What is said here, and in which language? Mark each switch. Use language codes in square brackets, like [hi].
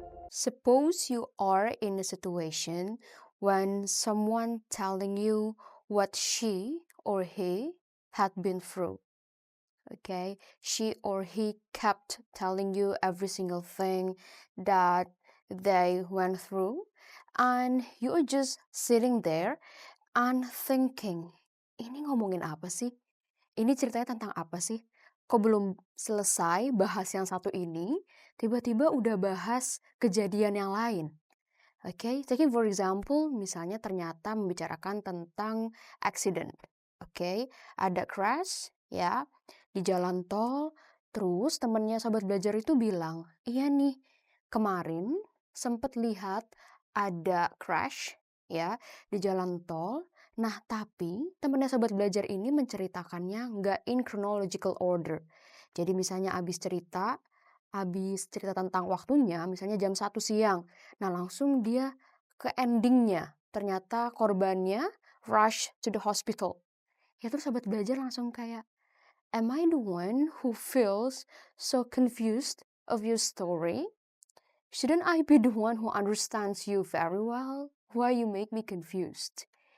[en] Suppose you are in a situation when someone telling you what she or he had been through. Okay, she or he kept telling you every single thing that they went through, and you are just sitting there and thinking, [id] ini ngomongin apa sih? Ini ceritanya tentang apa sih? Kok belum selesai bahas yang satu ini, tiba-tiba udah bahas kejadian yang lain. Oke, [en] taking for example, [id] misalnya ternyata membicarakan tentang accident. Oke, ada crash ya di jalan tol, terus temennya sobat belajar itu bilang, iya nih, kemarin sempet lihat ada crash ya di jalan tol. Nah, tapi temennya sobat belajar ini menceritakannya nggak [en] in chronological order. [id] Jadi misalnya habis cerita tentang waktunya, misalnya jam 1 siang. Nah, langsung dia ke endingnya. Ternyata korbannya [en] rush to the hospital. [id] Ya terus sobat belajar langsung kayak, [en] am I the one who feels so confused of your story? Shouldn't I be the one who understands you very well? Why you make me confused?